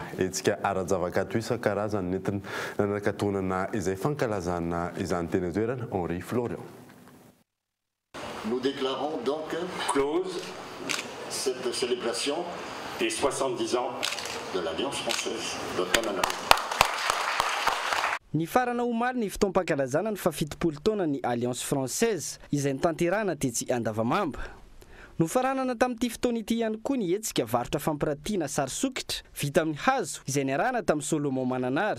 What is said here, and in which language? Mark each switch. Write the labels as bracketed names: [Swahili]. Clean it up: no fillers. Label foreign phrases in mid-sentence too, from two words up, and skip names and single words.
[Malagasy] Etsika ara-javakato isan-karazany nentina nanakatonana izay fankalazana izany teny toerana Henri Florian. [French] Nous déclarons donc close cette célébration des 70 ans de l'Alliance Française de Tananarivo. [Malagasy] Ny farana omaly ny fotoam-pankalazana ny fahafitopolo taona ny Alliance Française izay nitanterahana tetsy Andavamamba. Nofaranana tamin'ity fotoana ity ihany koa ny hetsika varotra fampiratiana sary sokitra vita amin'ny hazo izay niarahana tamin'ny Solomon Mananara.